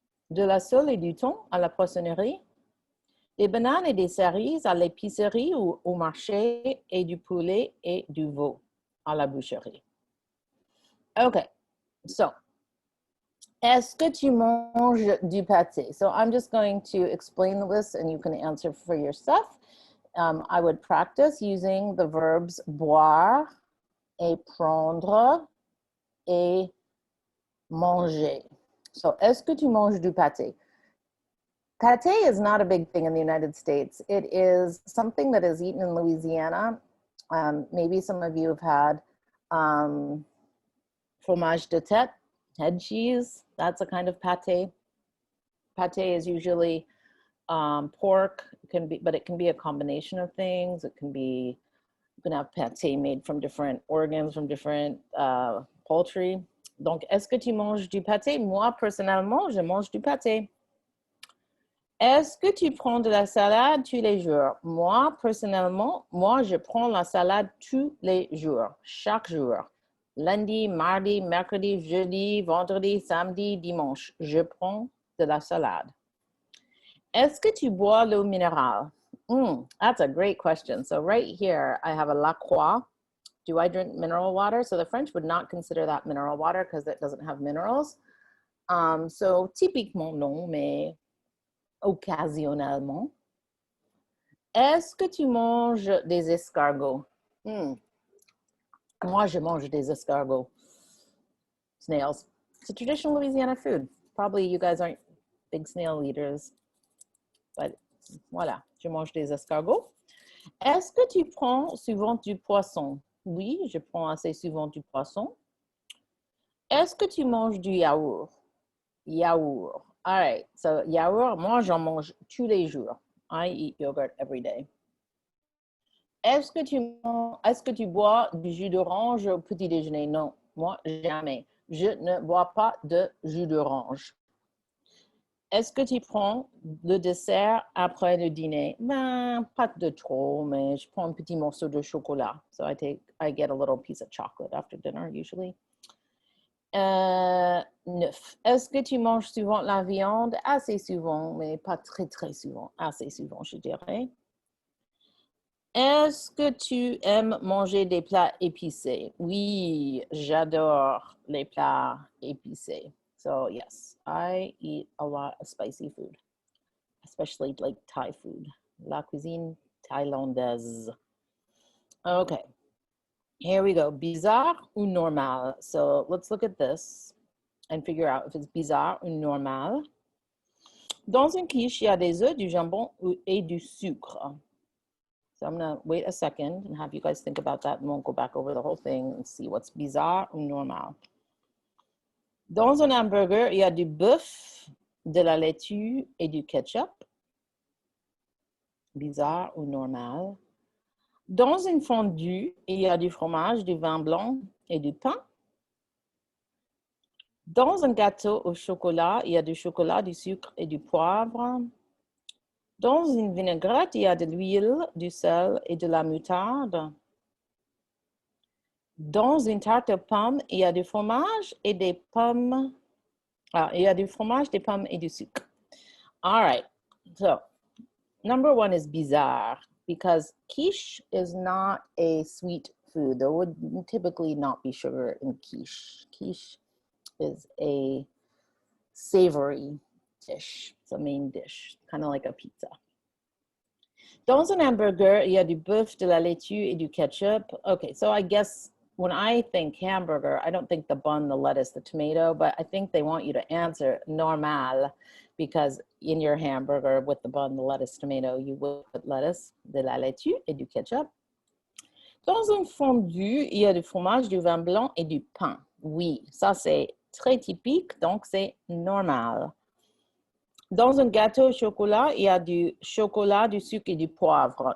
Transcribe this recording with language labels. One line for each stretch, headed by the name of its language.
French: De la sole et du thon à la poissonnerie. Des bananes et des cerises à l'épicerie ou au marché et du poulet et du veau à la boucherie. Okay, so est-ce que tu manges du pâté?
English: So I'm just going to explain this and you can answer for yourself. I would practice using the verbs
French: boire et prendre et manger. So est-ce que tu manges du pâté?
English: Pâté is not a big thing in the United States. It is something that is eaten in Louisiana. Maybe some of you have had fromage de tête, head cheese. That's a kind of pâté. Pâté is usually pork, but it can be a combination of things. It can be, you can have pâté made from different organs, from different poultry.
French: Donc, est-ce que tu manges du pâté? Moi, personnellement, je mange du pâté. Est-ce que tu prends de la salade tous les jours? Moi, personnellement, je prends la salade tous les jours, chaque jour. Lundi, mardi, mercredi, jeudi, vendredi, samedi, dimanche. Je prends de la salade. Est-ce que tu bois l'eau minérale?
English: That's a great question. So right here, I have a La Croix. Do I drink mineral water? So the French would not consider that mineral water because it doesn't have minerals.
French: So typiquement non, mais occasionnellement. Est-ce que tu manges des escargots? Moi, je mange des escargots.
English: Snails. It's a traditional Louisiana food. Probably you guys aren't big snail eaters.
French: But voilà, je mange des escargots. Est-ce que tu prends souvent du poisson? Oui, je prends assez souvent du poisson. Est-ce que tu manges du yaourt? Yaourt.
English: All right, so yaourt,
French: moi, j'en mange tous les jours.
English: I eat yogurt every day.
French: Est-ce que tu bois du jus d'orange au petit déjeuner? Non, moi, jamais. Je ne bois pas de jus d'orange. Est-ce que tu prends le dessert après le dîner? Ben, pas de trop, mais je prends un petit morceau de chocolat.
English: So I get a little piece of chocolate after dinner, usually. 9.
French: Est-ce que tu manges souvent la viande? Assez souvent, mais pas très, très souvent. Assez souvent, je dirais. Est-ce que tu aimes manger des plats épicés? Oui, j'adore les plats épicés.
English: So, yes, I eat a lot of spicy food, especially like Thai food.
French: La cuisine thaïlandaise.
English: Okay, here we go.
French: Bizarre ou normal?
English: So, let's look at this and figure out if it's
French: bizarre ou normal. Dans une quiche, il y a des œufs, du jambon et du sucre.
English: So I'm going to wait a second and have you guys think about that, and we'll go back over the whole thing and see what's
French: bizarre ou normal. Dans un hamburger, il y a du bœuf, de la laitue et du ketchup. Bizarre ou normal. Dans une fondue, il y a du fromage, du vin blanc et du pain. Dans un gâteau au chocolat, il y a du chocolat, du sucre et du poivre. Dans une vinaigrette, il y a de l'huile, du sel et de la moutarde. Dans une tarte aux pommes, il y a du fromage et des pommes. Il y a du fromage, des pommes et du sucre.
English: All right. So, number one is bizarre because quiche is not a sweet food. There would typically not be sugar in quiche. Quiche is a savory dish. It's a main dish, kind of like a pizza.
French: Dans un hamburger, il y a du bœuf, de la laitue et du ketchup.
English: Okay, so I guess when I think hamburger, I don't think the bun, the lettuce, the tomato, but I think they want you to answer normal because in your hamburger with the bun, the lettuce, tomato, you will put lettuce,
French: de la laitue et du ketchup. Dans un fondue, il y a du fromage, du vin blanc et du pain. Oui, ça c'est très typique, donc c'est normal. Dans un gâteau au chocolat, il y a du chocolat, du sucre et du poivre.